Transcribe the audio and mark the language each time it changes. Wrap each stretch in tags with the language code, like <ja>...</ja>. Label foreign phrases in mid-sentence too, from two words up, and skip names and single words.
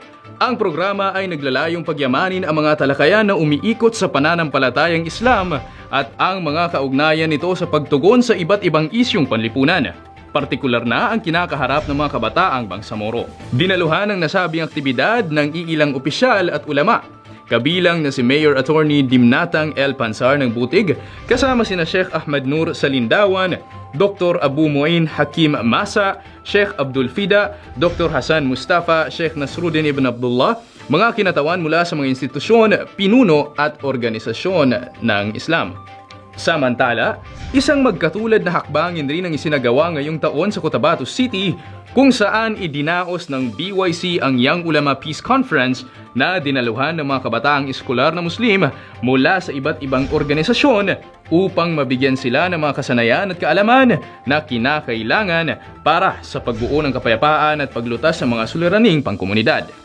<tl>Ang programa ay naglalayong pagyamanin ang mga talakayan na umiikot sa pananampalatayang Islam at ang mga kaugnayan nito sa pagtugon sa iba't ibang isyong panlipunan. Partikular na ang kinakaharap ng mga kabataang Bangsamoro. Dinaluhan ang nasabing aktibidad ng iilang opisyal at ulama, kabilang na si Mayor Attorney Dimnatang L. Pansar ng Butig, kasama sina Sheikh Ahmad Nur Salindawan, Dr. Abu Muin Hakim Masa, Sheikh Abdul Fida, Dr. Hasan Mustafa, Sheikh Nasruddin Ibn Abdullah, mga kinatawan mula sa mga institusyon, pinuno at organisasyon ng Islam. Samantala, isang magkatulad na hakbangin rin ang isinagawa ngayong taon sa Cotabato City kung saan idinaos ng BYC ang Young Ulama Peace Conference na dinaluhan ng mga kabataang eskolar na Muslim mula sa iba't ibang organisasyon upang mabigyan sila ng mga kasanayan at kaalaman na kinakailangan para sa pagbuo ng kapayapaan at paglutas sa mga suliraning pangkomunidad.</tl>